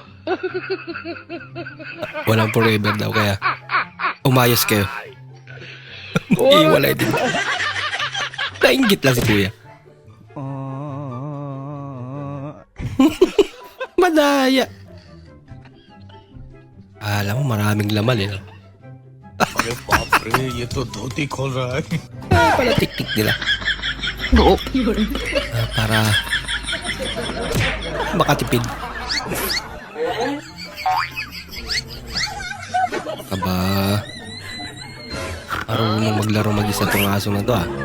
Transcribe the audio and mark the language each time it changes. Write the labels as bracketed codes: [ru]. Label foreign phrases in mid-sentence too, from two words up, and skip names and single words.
[tl] Walang forever daw, kaya umayos kayo. Iwalay din. Nainggit lang si kuya. Madaya. Alam mo, maraming laman eh. No? [hi] अरे बाप रे ये तो धोती खोल रहा है [tl] Pala tik-tik nila. Para makatipid. Aba, marunong maglaro mag-isa tong aso na to ah.